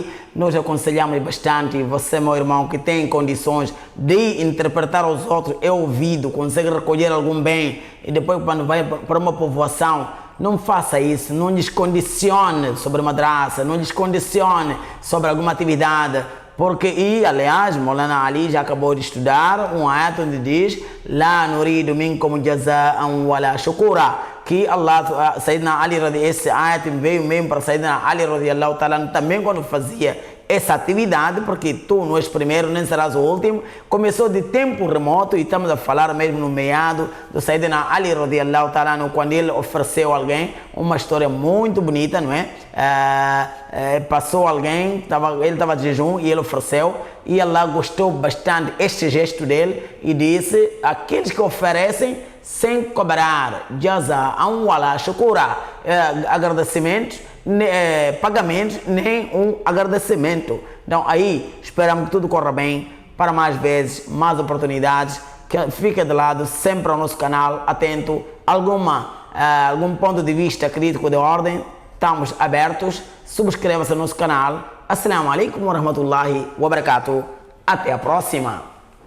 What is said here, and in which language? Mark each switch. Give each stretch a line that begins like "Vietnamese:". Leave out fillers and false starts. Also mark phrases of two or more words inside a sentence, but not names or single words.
Portuguese: Nós aconselhamos bastante, você, meu irmão, que tem condições de interpretar os outros, é ouvido, consegue recolher algum bem, e depois quando vai para uma povoação, não faça isso, não lhes condicione sobre madraça, não lhes condicione sobre alguma atividade. Porque, e aliás, Maulana Ali já acabou de estudar um ayat onde diz
Arabic: La nuridu minkum jaza'an wala shukura,
Portuguese: que Allah, Sayyidina Ali, esse ayat veio mesmo para Sayyidina Ali
Arabic: radiallahu ta'ala,
Portuguese: também quando fazia essa atividade, porque tu não és primeiro, nem serás o último, começou de tempo remoto, e estamos a falar mesmo no meado do Sayyidina Ali
Arabic: radiallahu ta'ala,
Portuguese: quando ele ofereceu a alguém uma história muito bonita, não é? Passou alguém, ele estava de jejum e ele ofereceu, e Allah gostou bastante este gesto dele e disse: aqueles que oferecem sem cobrar,
Arabic: jaza'an wala shukura,
Portuguese: agradecimento, pagamento, nem um agradecimento. Então aí esperamos que tudo corra bem, para mais vezes, mais oportunidades, que fique de lado sempre ao nosso canal, atento, algum ponto de vista crítico de ordem, estamos abertos. Subscreva-se no nosso canal.
Arabic: Assalamu alaikum wa rahmatullahi wa barakatuh.
Portuguese: Até a próxima.